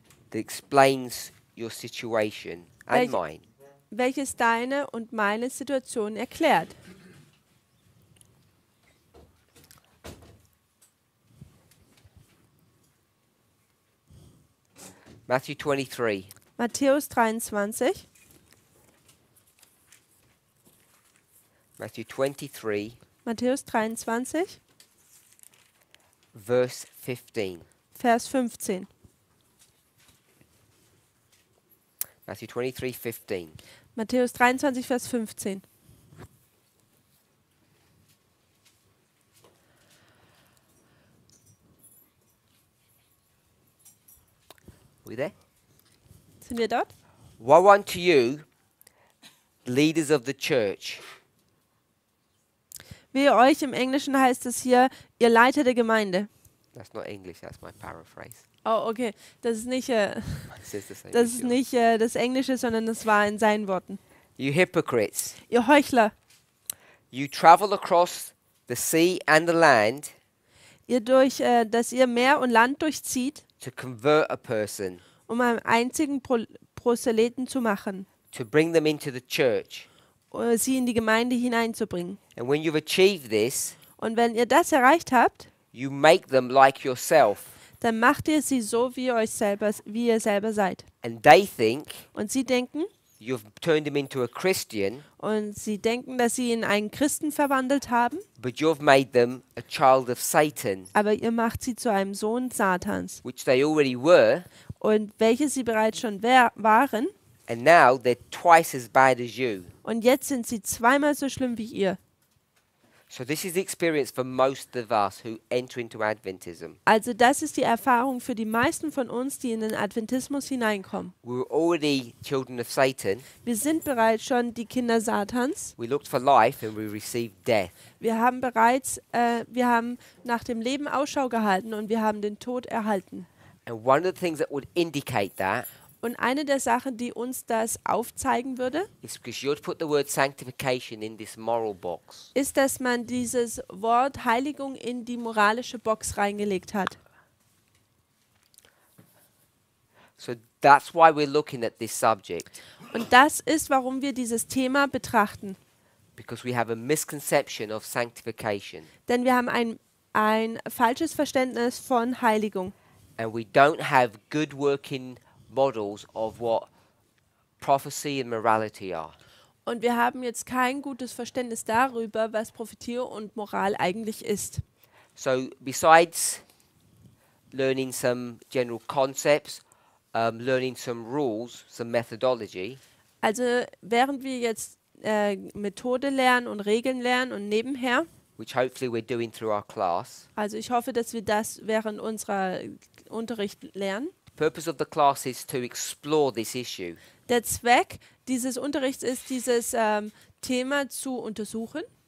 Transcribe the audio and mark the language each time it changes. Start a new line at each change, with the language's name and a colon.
English: That explains your situation and mine.
German: Welches deine und meine Situation erklärt.
English: Matthew 23.
German: Matthäus 23.
English: Matthew 23,
German: Matthäus 23,
English: verse 15.
German: Vers 15.
English: Matthew 23, 15.
German: Matthäus 23, Vers 15.
English: We there?
German: Sind wir dort?
English: Woe unto you, leaders of the church.
German: Wehe euch, im Englischen heißt es hier, ihr Leiter der Gemeinde.
English: That's not English, that's my paraphrase.
German: Oh, okay. Das ist nicht,
English: It says the same
German: das,
English: as
German: ist
English: yours.
German: nicht das Englische, sondern das war in seinen Worten.
English: You hypocrites,
German: Ihr Heuchler,
English: you travel across the sea and the land
German: dass ihr Meer und Land durchzieht,
English: to convert a person,
German: um einen einzigen Proselyten zu machen,
English: to bring them into the church.
German: sie in die Gemeinde hineinzubringen.
English: And when you've achieved this,
German: Und wenn ihr das erreicht habt,
English: you make them like yourself.
German: dann macht ihr sie so, wie ihr selber seid.
English: And they think
German: Und sie denken,
English: you've turned him into a Christian,
German: dass sie ihn in einen Christen verwandelt haben,
English: but you've made them a child of Satan,
German: aber ihr macht sie zu einem Sohn Satans.
English: which they already were,
German: Und welche sie bereits schon waren,
English: and now they're twice as bad as you.
German: und jetzt sind sie zweimal so schlimm wie ihr.
English: So this is the experience for most of us who enter into Adventism.
German: Also das ist die Erfahrung für die meisten von uns, die in den Adventismus hineinkommen.
English: We were already children of Satan.
German: Wir sind bereits schon die Kinder Satans.
English: We looked for life and we received death.
German: Wir haben nach dem Leben Ausschau gehalten und wir haben den Tod erhalten.
English: And one of the things that would indicate that
German: Und eine der Sachen, die uns das aufzeigen würde,
English: is because you would put the word sanctification in this moral box.
German: ist, dass man dieses Wort Heiligung in die moralische Box reingelegt hat.
English: So that's why we're looking at this subject,
German: Und das ist, warum wir dieses Thema betrachten.
English: because we have a misconception of sanctification
German: Denn wir haben ein falsches Verständnis von Heiligung.
English: and we don't have good working models of what prophecy and morality are.
German: Und wir haben jetzt kein gutes Verständnis darüber, was Prophetie und Moral eigentlich ist.
English: So besides learning some general concepts, learning some rules, some methodology,
German: Also während wir jetzt Methode lernen und Regeln lernen und nebenher,
English: which hopefully we're doing through our class,
German: also ich hoffe, dass wir das während unserer Unterricht lernen.
English: the purpose of the class is to explore this issue.
German: Der Zweck dieses Unterrichts ist, dieses Thema zu untersuchen.